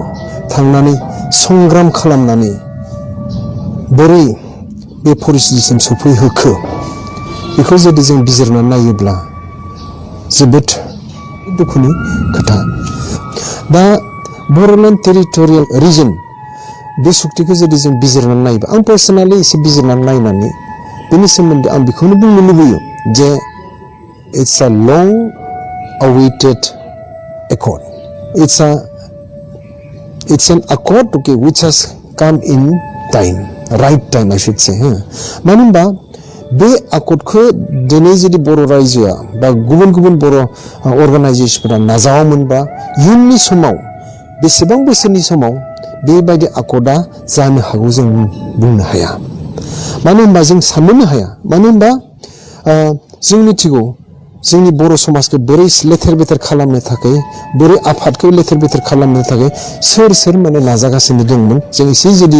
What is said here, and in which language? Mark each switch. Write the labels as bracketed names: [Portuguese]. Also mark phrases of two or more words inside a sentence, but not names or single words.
[Bodo] थांनानै संग्राम खालामनानै बोरै बे परिस्थितिसिम सफैहोखो बेखौ जुदि जों बिजिरनानै नायोब्ला जोबोद दुखुनि खोथा दा बर'लेण्ड टेरिटरियेल रिजन बे सुक्तिखौ जुदि जों बिजिरनानै नायोबा आं पार्सनेलि एसे बिजिरनानै नायनानै बेनि सोमोन्दै आं बेखौनो बुंनो लुबैयो जे [English] it's a long awaited accord it's an accord okay which has come in time right time I should say [Bodo] मानो होनबा बे आकर्डखौ दिनै जुदि बर' रायजोआ बा गुबुन गुबुन बर' अर्गानाइजेसनफोरा नाजावामोनबा इयुननि समाव बेसेबां बोसोरनि समाव बेबायदि आकर्डआ जानो हागौ जों बुंनो हाया मानो होनबा जों साननोनो हाया मानो होनबा जों मिथिगौ जोंनि बर' समाजखौ बोरै लेथेर बेथेर खालामनो थाखाय बोरै आफादखौ लेथेर बेथेर खालामनो थाखाय सोर माने नाजागासिनो दंमोन जों एसे जुदि